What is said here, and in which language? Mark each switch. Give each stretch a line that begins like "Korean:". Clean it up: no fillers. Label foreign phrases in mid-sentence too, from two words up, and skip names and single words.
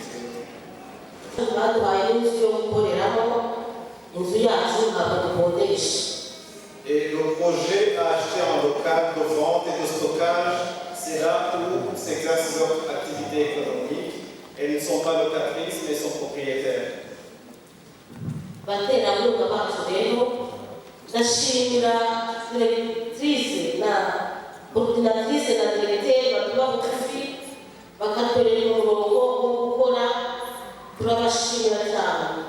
French: Et le projet a acheté un local de vente et de stockage, c'est là où s'exercent leurs activités économiques. Elles ne sont pas locatrices, mais sont propriétaires.
Kinyarwanda: Baterankunga bacu rero ndashimira directrice na coordinatrice na directeur batuba bugufi bakatorera umurongo wo gukora, turabashimira cyane.